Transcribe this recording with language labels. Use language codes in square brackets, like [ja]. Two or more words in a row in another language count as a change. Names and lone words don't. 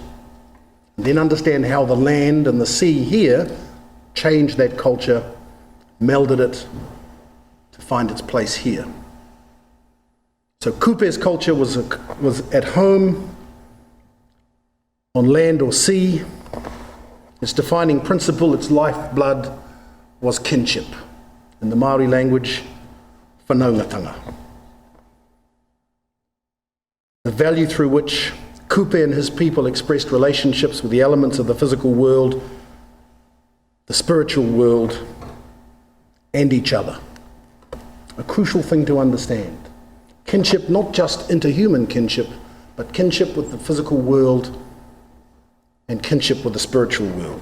[en] And then understand how the land and the sea here changed that culture, melded it to find its place here. So Kupe's culture was at home, on land or sea. Its defining principle, its lifeblood, was kinship. In the Māori language, whanaungatanga. The value through which Kupe and his people expressed relationships with the elements of the physical world, the spiritual world, and each other. A crucial thing to understand. Kinship, not just interhuman kinship, but kinship with the physical world and kinship with the spiritual world.